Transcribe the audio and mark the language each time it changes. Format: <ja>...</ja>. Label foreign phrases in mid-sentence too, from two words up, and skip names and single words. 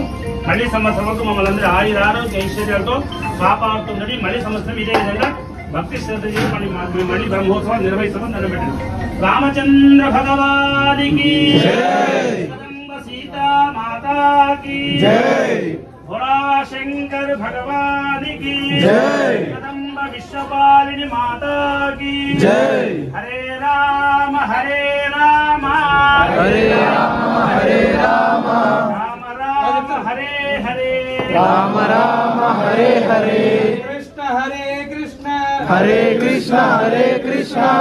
<te>మళ్ళీ సంవత్సరంలో మమ్మల్ని అందరూ ఆయురారోగ్య ఐశ్వర్యాలతో కాపాడుతుందని మళ్ళీ సంవత్సరం ఇదే విధంగా భక్తి శ్రద్ధ చేసి మళ్ళీ బ్రహ్మోత్సవాలు నిర్వహిస్తామని నిలబెట్టాం. రామచంద్ర భగవానికి సీతా మాతాకి భోళాశంకర్ భగవానికి కదంబ విశ్వపాలిని మాతాకి</te> <sa>హరే రామ హరే రామ హరే రామ హరే రామ రామ రామ హరే హరే రామ రామ హరే హరే కృష్ణ హరే కృష్ణ హరే కృష్ణ హరే కృష్ణ</sa>